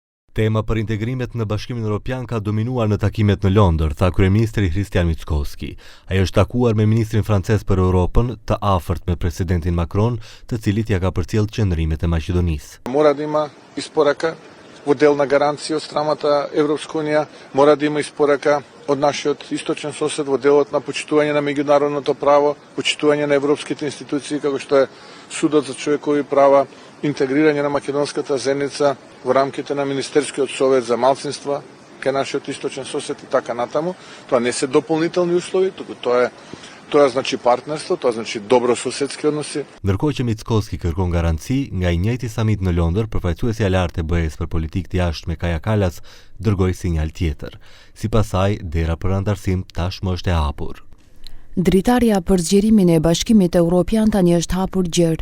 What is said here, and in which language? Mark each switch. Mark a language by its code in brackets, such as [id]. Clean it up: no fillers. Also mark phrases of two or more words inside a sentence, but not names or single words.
[sq] Tema për integrimet në Bashkimin Evropian ka dominuar në takimet në Londër, tha kryeministri Christian Mickoski. Ai është takuar me ministrin francez për Europën, të afërt me presidentin Macron, të cilit ja ka përcjellë qëndrimet e Maqedonisë. [mk] Mora да има испорака во делна гаранција од страмата Европска унија, мора да има испорака од нашиот источен сосед во делот на почитување на меѓународното право, почитување на европските институции како што е Судот за човекови права, интегрирање на македонската заедница во рамките на Министерскиот совет за малцинства кај нашиот источен сосед и така натаму. Тоа не се дополнителни услови, туку тоа значи партнерство, тоа значи добрососедски односи. [sq] Ndërkohë që Mickoski kërkon garanci, nga i njëjti samit në Londër, përfaqësuesja e lartë e BE-s për politikë të jashtme Kaja Kallas dërgoi sinjal tjetër. Sipas saj, dera për antarësim tashmë është e hapur. Dritarja për zgjerimin e Bashkimit Evropian tani është hapur gjerë.